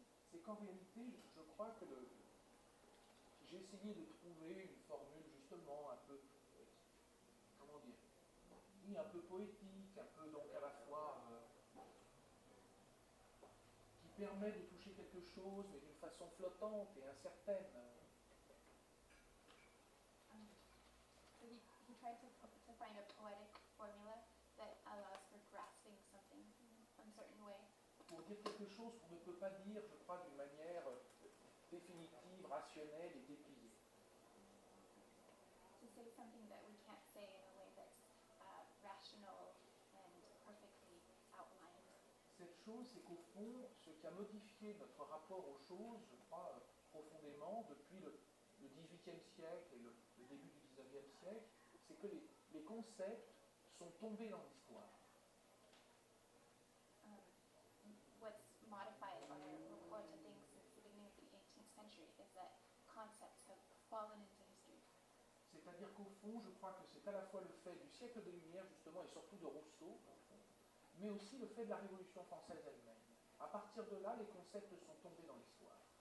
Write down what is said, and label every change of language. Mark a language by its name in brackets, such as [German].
[French] c'est qu'en réalité, je crois que j'ai essayé de trouver une formule justement un peu, comment dire, oui, un peu poétique, un peu donc à la fois qui permet de toucher quelque chose, mais d'une façon flottante et incertaine. [English] So he tried to find a poetic formula that allows for grasping something in an uncertain way. [French] Pour dire quelque chose qu'on ne peut pas dire, je crois, d'une manière définitive, rationnelle et dépliée. [English] To say something that we can't say in a way that's rational and perfectly outlined. [French] Cette chose, c'est qu'au fond, ce qui a modifié notre rapport aux choses, je crois, profondément, depuis le XVIIIe siècle et le début du XIXe siècle, c'est que les concepts sont tombés dans l'histoire. [English] What's modified our report to things since the beginning of the 18th century is that concepts have fallen into history. [French] C'est-à-dire qu'au fond, je crois que c'est à la fois le fait du siècle des Lumières, justement, et surtout de Rousseau, au fond, mais aussi le fait de la Révolution française elle-même. À partir de là, les concepts sont tombés dans l'histoire.